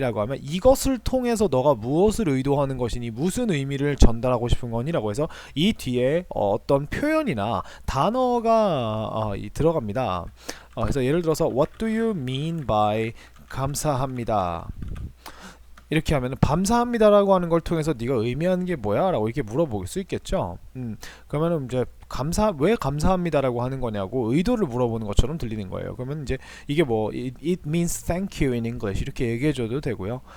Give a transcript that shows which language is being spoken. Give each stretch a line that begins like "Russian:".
Korean: 라고 하면 이것을 통해서 너가 무엇을 의도하는 것이니 무슨 의미를 전달하고 싶은 거니? 라고 해서 이 뒤에 어떤 표현이나 단어가 들어갑니다. 그래서 예를 들어서
English: What do you mean by 감사합니다.
Korean: 이렇게 하면 감사합니다라고 하는 걸 통해서 네가 의미하는 게 뭐야? 라고 이렇게 물어볼 수 있겠죠. 그러면은 이제 왜 감사합니다라고 하는 거냐고 의도를 물어보는 것처럼 들리는 거예요. 그러면 이제 이게 뭐
English: it means thank you in English
Korean: 이렇게 얘기해줘도 되고요.